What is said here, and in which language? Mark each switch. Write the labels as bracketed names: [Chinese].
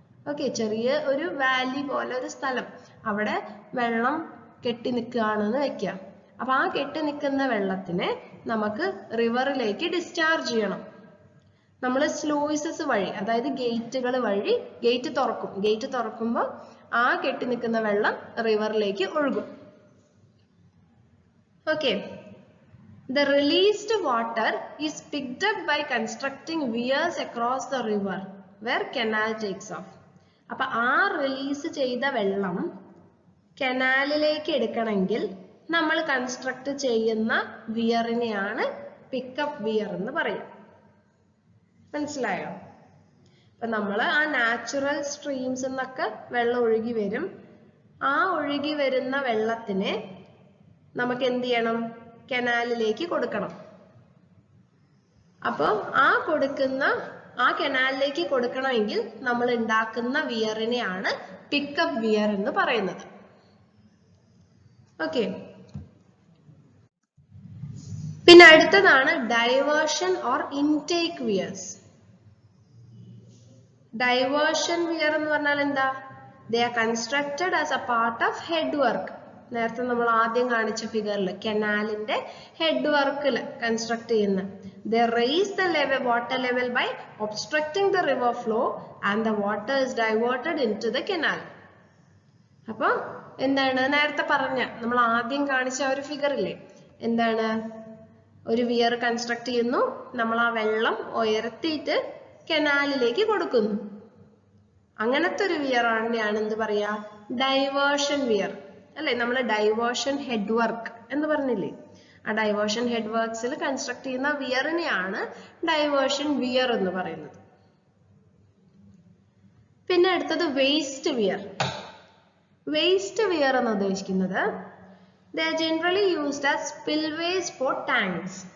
[Malayalam] Okay, ചെറിയ ഒരു Valley പോലെ ഒരു സ്ഥലം, അവിടെ വെള്ളം കെട്ടി നിൽക്കുകയാണെന്ന് വെക്കുക. അപ്പൊ ആ കെട്ടി നിൽക്കുന്ന വെള്ളത്തിനെ നമുക്ക് റിവറിലേക്ക് ഡിസ്ചാർജ് ചെയ്യണം. നമ്മൾ സ്ലൂയിസസ് വഴി, അതായത് ഗേറ്റുകൾ വഴി ഗേറ്റ് തുറക്കും. ഗേറ്റ് തുറക്കുമ്പോൾ ആ കെട്ടി നിൽക്കുന്ന വെള്ളം റിവറിലേക്ക് ഒഴുകും. [English] Okay, the released water is picked up by constructing weirs across the river where canal takes off. [Malayalam] അപ്പൊ ആ റിലീസ് ചെയ്ത വെള്ളം കനാലിലേക്ക് എടുക്കണമെങ്കിൽ നമ്മൾ കൺസ്ട്രക്ട് ചെയ്യുന്ന വിയറിനെയാണ് പിക്കപ്പ് വിയർ എന്ന് പറയുക. മനസ്സിലായോ? അപ്പൊ നമ്മൾ ആ നാച്ചുറൽ സ്ട്രീംസ് എന്നൊക്കെ വെള്ളം ഒഴുകി വരും. ആ ഒഴുകി വരുന്ന വെള്ളത്തിനെ നമുക്ക് എന്ത് ചെയ്യണം? കനാലിലേക്ക് കൊടുക്കണം. അപ്പോൾ ആ കനാലിലേക്ക് കൊടുക്കണമെങ്കിൽ നമ്മൾ ഉണ്ടാക്കുന്ന വിയറിനെയാണ് പിക്കപ്പ് വിയർ എന്ന് പറയുന്നത്. ഓക്കെ, പിന്നെ അടുത്തതാണ് diversion or intake wears. Diversion wear എന്ന് പറഞ്ഞാൽ എന്താ? [English] They are constructed as a part of head work. [Malayalam] നേരത്തെ നമ്മൾ ആദ്യം കാണിച്ച ഫിഗറിൽ കനാലിന്റെ ഹെഡ് വർക്കിൽ കൺസ്ട്രക്ട് ചെയ്യുന്ന. [English] They raise the water level by obstructing the river flow and the water is diverted into the canal. [Malayalam] അപ്പോൾ എന്താണ് നേരത്തെ പറഞ്ഞ നമ്മൾ ആദ്യം കാണിച്ച ഒരു ഫിഗറില്ലേ, എന്താണ്? ഒരു വിയർ കൺസ്ട്രക്ട് ചെയ്യുന്നു, നമ്മൾ ആ വെള്ളം ഉയർത്തിയിട്ട് കനാലിലേക്ക് കൊടുക്കുന്നു. അങ്ങനത്തെ ഒരു വിയർ ആണെയാണ് എന്ത് പറയാ? ഡൈവേർഷൻ വിയർ അല്ലെ? നമ്മൾ ഡൈവേർഷൻ ഹെഡ് വർക്ക് എന്ന് പറഞ്ഞില്ലേ? ആ ഡൈവേർഷൻ ഹെഡ് വർക്ക്സിൽ കൺസ്ട്രക്ട് ചെയ്യുന്ന വിയറിനെയാണ് ഡൈവേർഷൻ വിയർ എന്ന് പറയുന്നത്. പിന്നെ അടുത്തത് വേസ്റ്റ് വിയർ. വേസ്റ്റ് വിയർ എന്ന് ഉദ്ദേശിക്കുന്നത് [English] they are generally used as spillways for tanks.